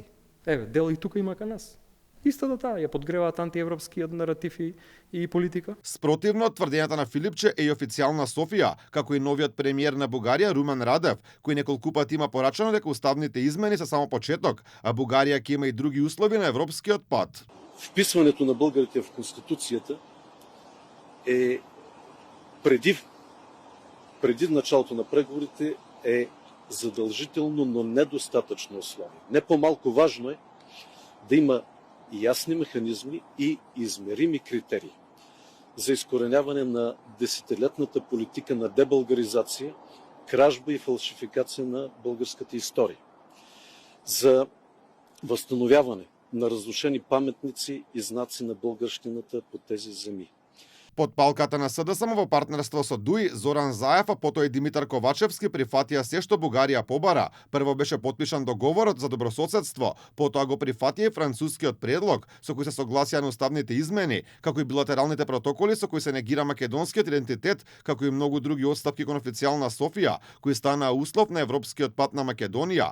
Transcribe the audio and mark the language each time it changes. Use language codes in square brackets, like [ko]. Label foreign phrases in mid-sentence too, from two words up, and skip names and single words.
[mk] Еве, дел и тука има кај нас. Исто да ја подгреваат антиевропскиот наратив и политика. Спротивно од тврдењата на Филипче е и официјална Софија, како и новиот премиер на Бугарија Румен Радев, кој неколку пати има порачано дека уставните измени се само почеток, а Бугарија ќе има и други услови на европскиот пат. [bg] Вписването на българите в Конституцијата е преди началото на преговорите е задължително, но недостатъчно условие. Не по-малко важно е да има ясни механизми и измерими критерии за изкореняване на десетилетната политика на дебългаризация, кражба и фалшификация на българската история, за възстановяване на разрушени паметници и знаци на българщината по тези земи. [mk] Под палката на СДСМ во партнерство со ДУИ, Зоран Заев, а потоа и Димитар Ковачевски прифатија се што Бугарија побара. Прво беше потпишан договорот за добрососедство, потоа го прифатија и францускиот предлог со кој се согласија на уставните измени, како и билатералните протоколи со кои се негира македонскиот идентитет, како и многу други отстапки кон официјална Софија, кои станаа услов на европскиот пат на Македонија.